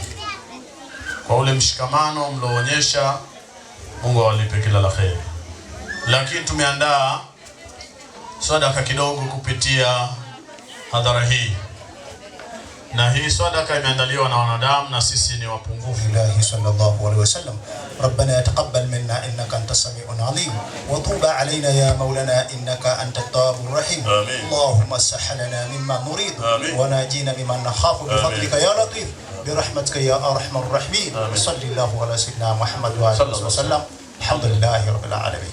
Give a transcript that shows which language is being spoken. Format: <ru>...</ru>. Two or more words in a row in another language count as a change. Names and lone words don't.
<sw>Kwa ule mshikamano mlioonyesha, Mungu awalipe kila la kheri. Lakini tumeandaa sadaka kidogo kupitia hadhara hii, na hii sadaka imeandaliwa na wanadamu na sisi ni wapungufu.</sw> <ar>إلهي صلى الله عليه وسلم ربنا تقبل منا إنك أنت السميع العليم وتب علينا يا مولانا إنك أنت التواب الرحيم. اللهم سهل لنا مما نريد ونجنا مما نخاف بفضلك يا لطيف برحمتك يا أرحم الراحمين. صلى الله على سيدنا محمد وآله وسلم الحمد لله رب العالمين.</ar>